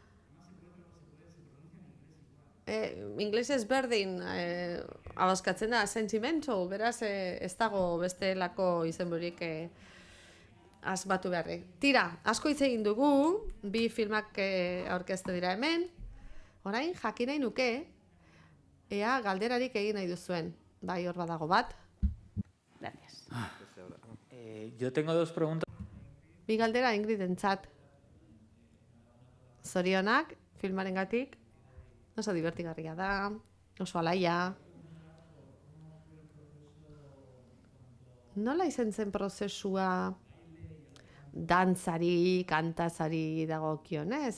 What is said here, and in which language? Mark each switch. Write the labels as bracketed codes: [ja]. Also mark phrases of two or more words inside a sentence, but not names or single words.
[eu] Inglesez berdin abazkatzen da, sentimental, beraz ez dago bestelako izenburik asmatu beharrik. Tira, asko hitz egin dugu, bi filmak aurkeztu dira hemen. Orain, jakin nahi nuke, ea galderarik egin nahi duzuen. Bai, hor badago bat. [es] Gracias. Yo tengo dos preguntas. [eu] Bi galdera Ingridentzat. Zorionak, filmarengatik, oso divertigarria da, oso alaia. Nola izan zen prozesua dantzari, kantazari dagokionez?